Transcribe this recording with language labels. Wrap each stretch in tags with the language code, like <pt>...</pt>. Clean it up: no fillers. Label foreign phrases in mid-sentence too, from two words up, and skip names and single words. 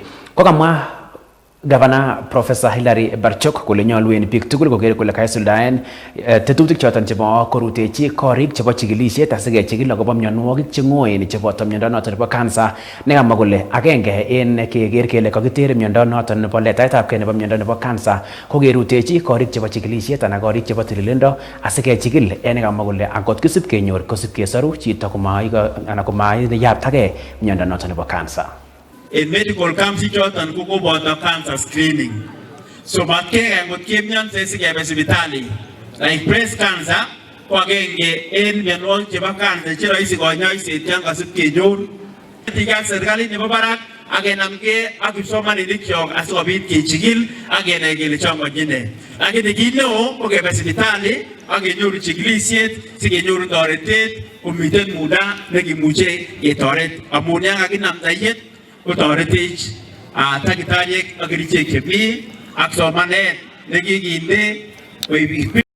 <kln>Kokamwa Gavana Professor Hilary Barchok kole nyolu en biik tugul koker kole kaisuldaen tetutik choton chebo korutechi korik chebo chikilisiet asikechikil akobo mionwogik cheng'oen cheboto miondo noton nebo cancer, nekamwa kole agenge en keker kele kakiter miondo noton nebo letaetabgei nebo miondo nebo cancer ko kerutechi korik chebo chikilisiet anan korik chebo tililindo asikechikil en nekamwa kole angot kisib kenyor kosib kesoru chito komayaptagei miondo noton nebo cancer.</kln> <en>In medical camps</en> <kln>choton ko koboto</kln> <en>cancer screening.</en> <kln>So matkege ngot kemianse sikebe sipitali.</kln> <en>Like breast cancer</en> <kln>ko agenge en mionwogik chebo cancer che rahisi konyoiset yan kasib kenyor. Tigat serikalit nebo barak akenamge ak kipsomaninik kyok asikobit kechikil ak kenai kele chomchin ne. Lakini kit neo ko kebe sipitali ak kenyoru chikilisiet sikenyoru toretet komiten muda nekimuche ketoret amun yan kakinamda yet kotoretech takitariek ak kerichek chemi ak somanet nekikinde koib.</kln>